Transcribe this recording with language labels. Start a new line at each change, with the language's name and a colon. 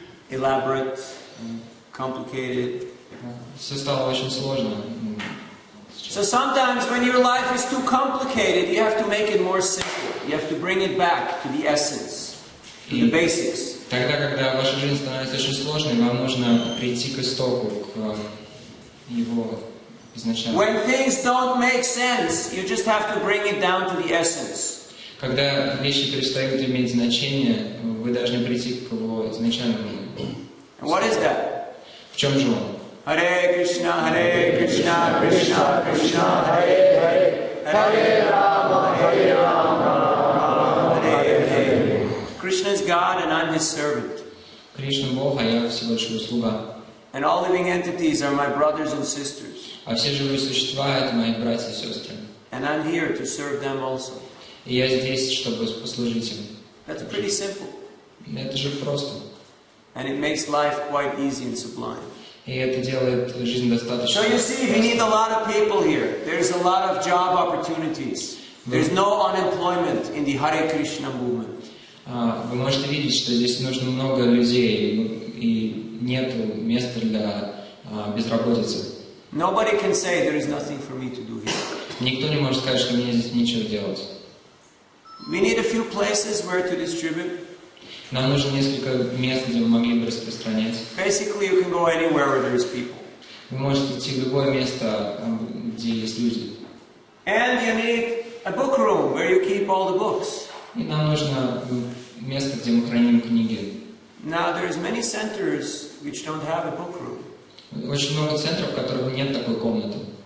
English: Elaborate, complicated.
Russian: Все стало очень сложно.
English: So sometimes when your life is too complicated, you have to make it more simple. You have to bring it back to the essence, to the basics.
Russian: Тогда, когда ваша жизнь становится очень сложной, вам нужно прийти к истоку, к его изначально.
English: When things don't make sense, you just have to bring it down to the essence.
Russian: Когда вещи перестают иметь значение, вы должны прийти к его изначальному.
English: And what is that?
Russian: В чем же он?
Sanskrit: Hare Krishna, Krishna Krishna, Hare Hare, Hare Rama, Hare Hare.
English: Krishna is God and I'm His servant.
Russian: Кришна Бог, а я всего лишь его слуга.
English: And all living entities are my brothers and sisters.
Russian: А все живые существа — это мои братья и сестры.
English: And I'm here to serve them also.
Russian: И я здесь, чтобы послужить им.
English: That's pretty simple.
Russian: Это же просто.
English: And it makes life quite easy and sublime.
Russian: И это делает жизнь достаточно.
English: So you see, we need a lot of people here. There's a lot of job opportunities. There's no unemployment in the Hare Krishna movement.
Russian: Вы можете видеть, что здесь нужно много людей, и нет места для безработицы.
English: Nobody can say there is nothing for me to do here.
Russian: Никто не может сказать, что мне здесь нечего делать.
English: We need a few places where to distribute.
Russian: Нам нужно несколько мест, где мы могли бы распространять.
English: Basically, you can go anywhere where there is people.
Russian: Вы можете идти в любое место, где есть люди.
English: And you need a book room where you keep all the books.
Russian: И нам нужно место, где мы храним книги.
English: Now, there's many centers which don't have a book room.
Russian: Очень много центров, в которых нет такой комнаты.